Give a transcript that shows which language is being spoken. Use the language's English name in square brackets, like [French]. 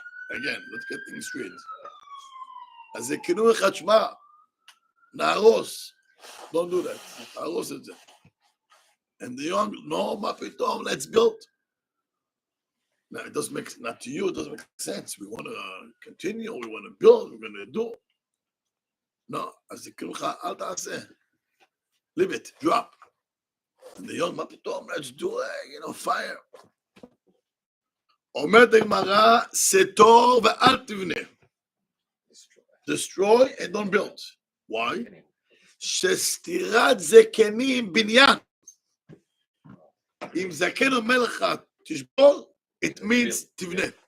[English] Again, let's get things straight. [Hebrew] אז זקנו אחד שמע, נהרוס. [English] Don't do that. [Hebrew] נהרוס את זה. [English] And the young, no, [Hebrew] מה פתאום, [English] let's build. Now, it doesn't make, not to you, it doesn't make sense. We want to continue, we want to build, we're going to do. [Hebrew] No, אז זקנו לך, אל תעשה. [English] Leave it, drop. And the young, [Hebrew] מה פתאום, [English] let's do it, fire. [Hebrew] אומרת הגמרא, סתור ואל תבנה. [English] Destroy and don't build. Why? [Hebrew] שסתירת זקנים בניין. אם זקן אומר לך, תשבור, [English] it means [Hebrew] תבנה.